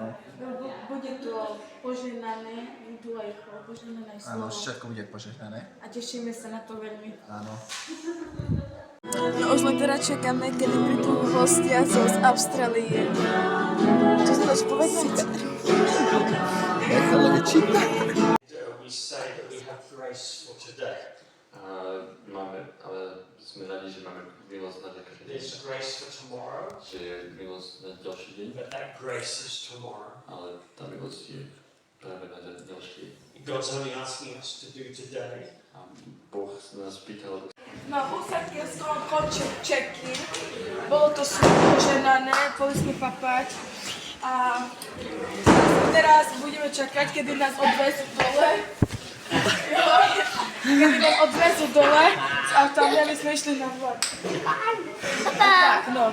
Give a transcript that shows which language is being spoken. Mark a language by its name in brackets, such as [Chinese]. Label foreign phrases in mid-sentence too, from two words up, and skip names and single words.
[Slovak] Bude to požehnané, budú aj požehnané slovo. Áno, všetko bude požehnané. A tešíme sa na to veľmi. Áno. No už len teraz čakáme, kedy prídu hostia z Austrálie. Čo sa dáš povedať? Nechala vyčítať. [English] We say that we have grace for today. [Slovak] Máme, ale sme radi, že máme milosť na každý deň. [English] There's grace for tomorrow, [Slovak] Že je milosť na ďalší deň, [English] but that grace is tomorrow. [Slovak] ale tá milosť je práve na ďalší deň. [English] God's only asking us to do today. [Slovak] A Boh nás pýtal, No, už sa končil check-in. Bolo to požehnané, boli sme papať. A teraz budeme čakať, kedy nás odvezú dole. Kedy nás odvezú dole z auta, my sme išli na vlak.